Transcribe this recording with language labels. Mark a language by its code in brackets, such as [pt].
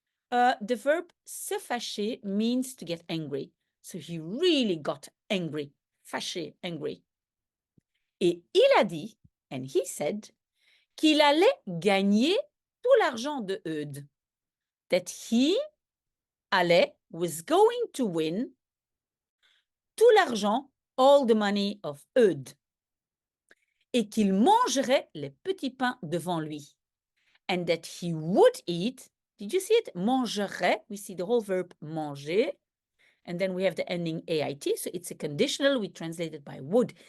[en] The verb se fâcher means to get angry. So he really got angry, fâché, angry. [fr] Et il a dit, [en] and he said, [fr] qu'il allait gagner tout l'argent de Eudes. [en] That he was going to win [fr] tout l'argent, [en] all the money of Eudes. [fr] Et qu'il mangerait les petits pains devant lui. [en] And that he would eat, did you see it? Mangerait, we see the whole verb manger. And then we have the ending AIT, so it's a conditional, we translate it by would.